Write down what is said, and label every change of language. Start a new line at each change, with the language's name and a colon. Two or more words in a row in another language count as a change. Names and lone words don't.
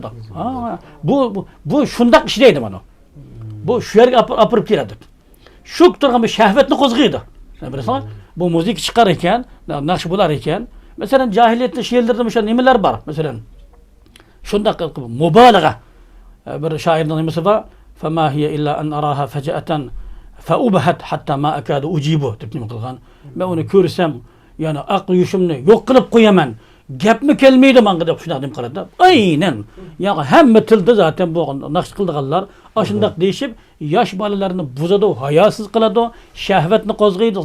Uzbek: Ha, bu shundoq ishlaydi mana. Bu shu yerga apirib keladi. Shu turgan bir shahvatni qo'zg'aydi. Bilasan, bu musiqa chiqar ekan, naqsh bo'lar ekan. Masalan, jahiliyatda she'rlarda o'sha nimalar bor. Masalan, shundoq mubolag'a bir shoirning nimasi bor.
Arabic: فما هي إلا أن أراها فجاءة فأبهت حتى ما أكاد أجيب
Uzbek: deb nima qilgan. Men uni ko'rsam, ya'ni aql yushimni yo'q qilib qo'yaman. Gapmi kelmaydi menga deb shunday deb qaradi. Aynan. Ya'ni hamma tilda zaten bu naqsh qildiganlar ashundaq deyishib, yosh bolalarni buzadi, hayosiz qiladi, shahvatni qo'zg'aydi.